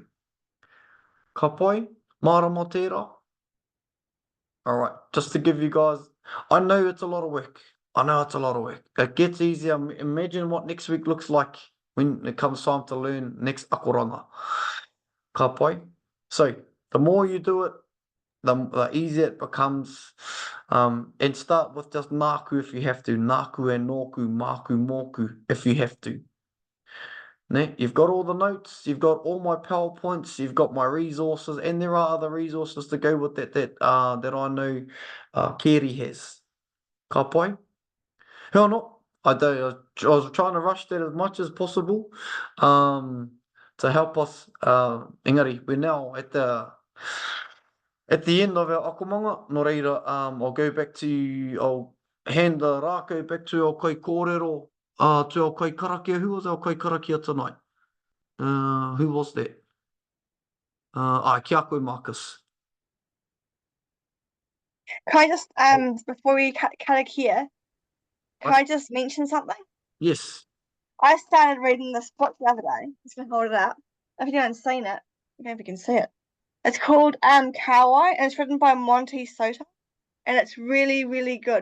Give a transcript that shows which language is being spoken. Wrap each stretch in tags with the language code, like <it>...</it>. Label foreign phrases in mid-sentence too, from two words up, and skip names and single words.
<mi>Ka pai, marama tērā.</mi> <en>All right, just to give you guys, I know it's a lot of work. It gets easier. Imagine what next week looks like when it comes time to learn next akoranga.</en> <mi>Ka pai.</mi> <en>So the more you do it, the easier it becomes. And start with just nāku if you have to. Nāku and</en> <mi>nōku, māku, mōku</mi> <en>if you have to.</en> <mi>Ne?</mi> <en>You've got all the notes, you've got all my PowerPoints, you've got my resources, and there are other resources to go with that I know Keri has.</en> <mi>Ka pai?</mi> <en>Hea no, I was trying to rush that as much as possible to help us. Engari, we're now at the end of our akomanga.</en> <mi>No reira,</mi> <en>I'll go back to, I'll hand the rākau back to our</en> <mi>kai kōrero,</mi> <en>to our</en> <mi>kai karakia.</mi> <en>Who was our</en> <mi>kai karakia</mi> <en>tonight? Who was that?</en> <mi>Kia koe, Marcus.</mi> <en>Can I just, before we cut it here, can I just mention something? Yes. I started reading this book the other day. I'm just going to hold it up. If you haven't seen it, I don't know if you can see it. It's called Kauai, and it's written by Monty Soto, and it's really, really good.</en>